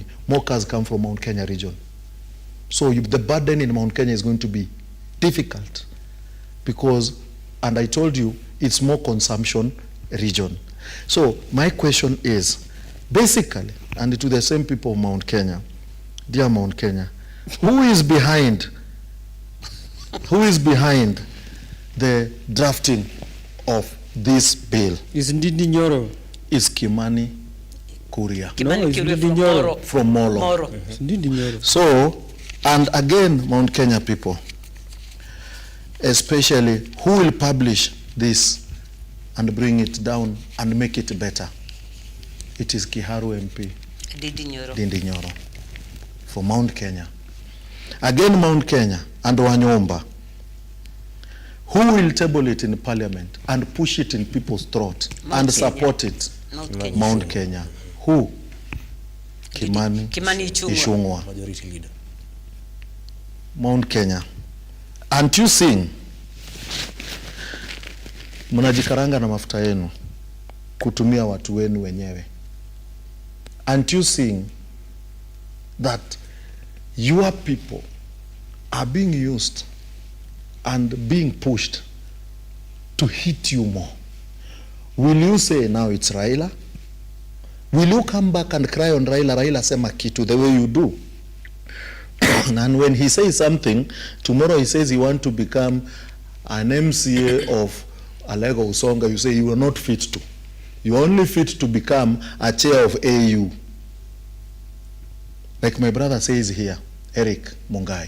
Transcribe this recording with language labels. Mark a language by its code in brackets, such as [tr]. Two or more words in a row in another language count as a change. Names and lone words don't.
[en] More cars come from Mount Kenya region. So the burden in Mount Kenya is going to be difficult because, and I told you, it's more consumption region. So my question is, basically, and to the same people of Mount Kenya, dear Mount Kenya, who is behind the drafting of this bill? Is Ndindi Nyoro. Is Kimani Kuria. Kimani Kuria from Molo. Ndindi Nyoro. So, and again, Mount Kenya people, especially, who will publish this and bring it down and make it better? It is Kiharu MP, Ndindi Nyoro, for Mount Kenya. Again, Mount Kenya and Wanyomba, who will table it in Parliament and push it in people's throat and support it? Mount Kenya. Who? Kimani Ichung'wa. Majority leader. Mount Kenya. Aren't you seeing? [sw] Mnajikaranga na mafuta yenu kutumia watu wenu wenyewe. [en] Aren't you seeing that your people are being used and being pushed to hit you more? Will you say now it's Raila? Will you come back and cry on Raila [sw] sema kitu [en] the way you do? And when he says something, tomorrow he says he wants to become an MCA of Alego Usonga, you say you are not fit to. You are only fit to become a chair of AU. Like my brother says here, Eric Mungai.